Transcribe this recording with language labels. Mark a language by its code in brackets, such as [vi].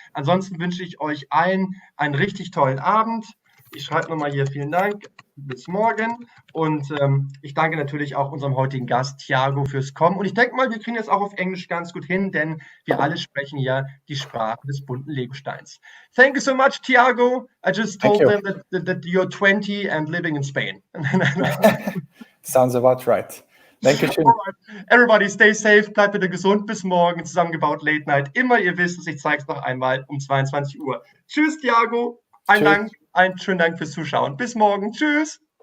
[de] Ansonsten wünsche ich euch allen einen richtig tollen Abend. Ich schreibe nochmal hier vielen Dank, bis morgen. Und ich danke natürlich auch unserem heutigen Gast Tiago fürs Kommen. Und ich denke mal, wir kriegen das auch auf Englisch ganz gut hin, denn wir alle sprechen ja die Sprache des bunten Legosteins. [en] Thank you so much, Tiago. I just told them that you're 20 and living in Spain. Sounds about right. [de] Dankeschön. [en] Everybody stay safe, [de] bleibt bitte gesund. Bis morgen, zusammengebaut Late Night. Immer, ihr wisst es, ich zeige es noch einmal um 22 Uhr. Tschüss, Tiago. Einen schönen Dank fürs Zuschauen. Bis morgen. Tschüss.